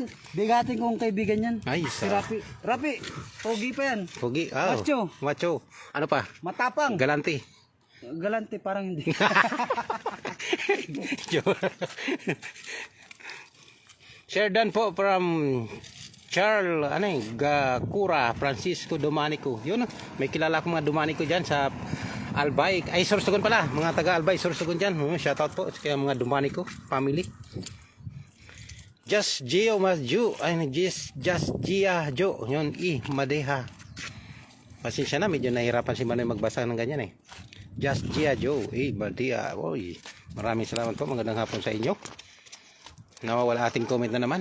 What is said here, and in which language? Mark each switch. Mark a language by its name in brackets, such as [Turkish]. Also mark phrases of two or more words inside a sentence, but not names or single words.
[Filipino] Bigatin kong kaibigan yan. Ay, Si Rapi. Rapi, pogi pa yan. Pogi. Oh. Macho. Macho. Ano pa? Matapang. Galante. Galante, parang hindi. Sheridan po from Charles, Gakura, Francisco Domanico. Yun, may kilala ko mga Domanico dyan sa Albay. Ay, Sorsogon pala. Mga taga Albay, Sorsogon dyan. Shoutout po kaya mga Domanico family. Just Gio Masju. Ay, just Gia Jo. Yun, Madeha. Pasensya na, medyo nahirapan si Manoy magbasa ng ganyan eh. Just Gia Jo. Madeha. Oy, maraming salamat po. Magandang hapon sa inyo. Nawawala ating comment na naman.